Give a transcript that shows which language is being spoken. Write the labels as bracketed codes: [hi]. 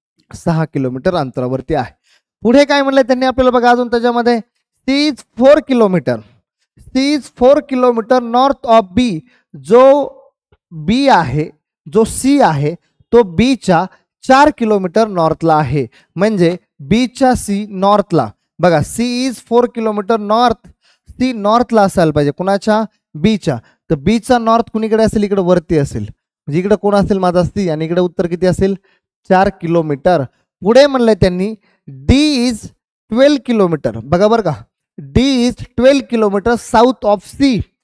[mr] 6 kilometre अंतरावरती आहे. पुढे काय म्हणलंय त्यांनी आपल्याला बघा अजून त्याच्यामध्ये? [en] C is 4 kilometre. C is 4 kilometre north of B. [mr] जो बी आहे, जो सी आहे, तो बीच्या 4 किलोमीटर नॉर्थला आहे. म्हणजे बीच्या सी नॉर्थला. [en] बघा C is 4 kilometre north. [mr] C नॉर्थला असायला पाहिजे. कुणाच्या? बीच्या. तर बीचा नॉर्थ कुणीकडे असेल? इकडे वरती असेल. म्हणजे इकडे कोण असेल? माझा सी. आणि इकडे उत्तर किती असेल? 4 किलोमीटर. पुढे म्हणलंय त्यांनी [en] D is 12 kilometre. [mr] बघा बरं का, [en] D is 12 kilometre south of C.